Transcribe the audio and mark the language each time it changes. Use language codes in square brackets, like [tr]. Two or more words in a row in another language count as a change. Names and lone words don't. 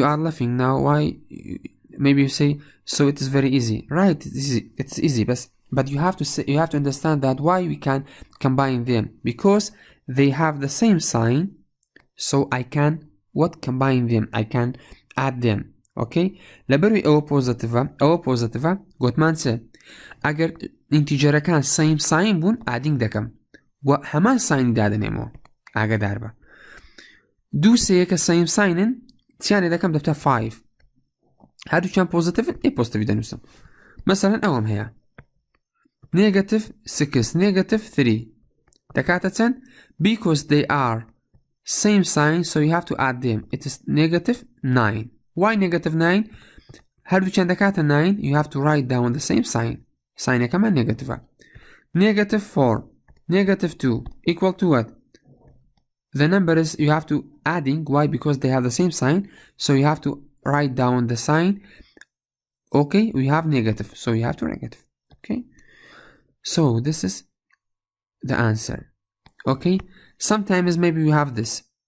[en] are laughing now why maybe you say so it is very easy right it's easy but you have to say you have to understand that why we can combine them because they have the same sign so I can what combine them I can add them okay [ckb] لەبەروی ئەوە پۆزیتیڤە گوتمان چ ئەگەر ئینتیجەرەکان [en] same sign [ckb] بوون adding دەکەم و هەمان ساینی دادنێمەوە ئاگادار بە دوو سەیەکە [en] same sign [ckb] چیان لێ دەکەم دەبتە [en] 5 [ckb] هەردووکیان پۆزیتیڤن پۆزیتیڤی دەنووسم مەسەلەن ئەوەم هەیە [en] negative 6 negative 3 [ckb] دەکاتە چەند [en] because they are same sign so you have to add them it is negative 9 why negative 9 [ckb] هەردووکیان دەکاتە [en] 9 you have to write down the same sign ساینەکەمان negative negative 4 negative 2 equal to what the number is you have to adding why because they have the same sign so you have to write down the sign okay we have negative so you have to negative okay so this is the answer okay sometimes maybe you have this